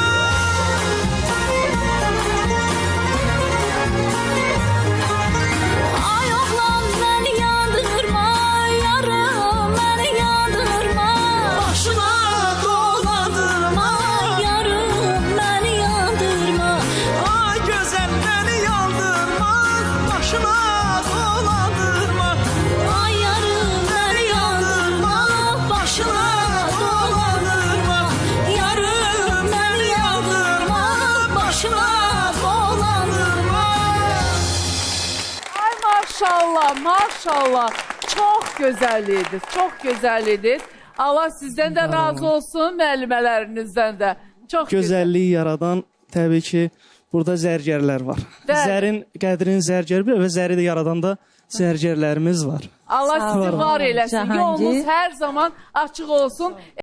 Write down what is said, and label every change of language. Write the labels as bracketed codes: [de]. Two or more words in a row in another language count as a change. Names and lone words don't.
[tr] Ay oğlan beni yandırma, yarım beni yandırma. Başına dolandırma. Yarım beni yandırma. [az] Ay gözəl məni yandırma, başına dolandırma. [tr] Ay yarım beni yandırma, başına dolandırma. Yarım beni yandırma, başına dolandırma. [az] Ay maşallah, maşallah. [tr] Çok güzel idiniz, çok güzel idiniz. Allah sizden de razı olsun, [az] müəllimələrinizdən də. [tr] Çok güzel. [az] Gözəlliyi yaradan təbii ki, burada zərgərlər var. Bəli. Zərin qədrini zərgər bilir və zəri də yaradan da zərgərlərimiz var. Allah sizi olun. var eləsin. Cahangir. Yolunuz hər zaman açıq olsun.